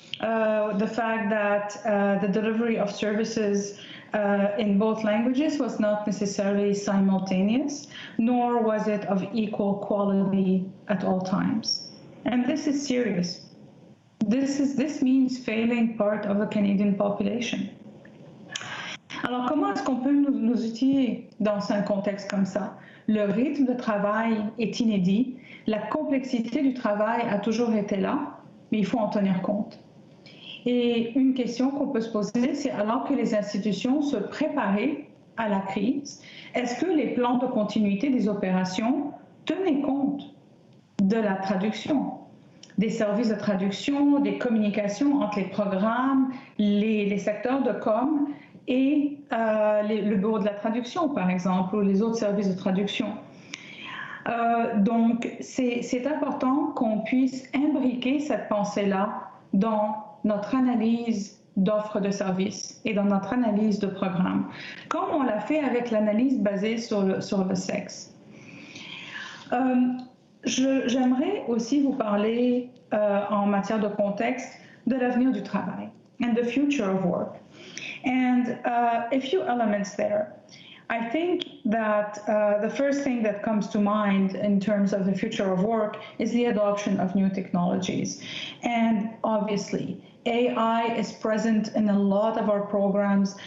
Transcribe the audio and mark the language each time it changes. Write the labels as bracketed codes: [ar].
[en] The fact that the delivery of services in both languages was not necessarily simultaneous, nor was it of equal quality at all times. And this is serious. This means failing part of the Canadian population. [fr] Alors, comment est-ce qu'on peut nous outiller dans un contexte comme ça? Le rythme de travail est inédit, la complexité du travail a toujours été là, mais il faut en tenir compte. Et une question qu'on peut se poser, c'est alors que les institutions se préparaient à la crise, est-ce que les plans de continuité des opérations tenaient compte de la traduction, des services de traduction, des communications entre les programmes, les secteurs de com et le bureau de la traduction, par exemple, ou les autres services de traduction. Donc, c'est important qu'on puisse imbriquer cette pensée-là dans notre analyse d'offres de services et dans notre analyse de programmes, comme on l'a fait avec l'analyse basée sur le sexe. J'aimerais aussi vous parler en matière de contexte de l'avenir du travail [en] and the future of work. And a few elements there. I think that the first thing that comes to mind in terms of the future of work is the adoption of new technologies. And obviously, AI is present in a lot of our programs.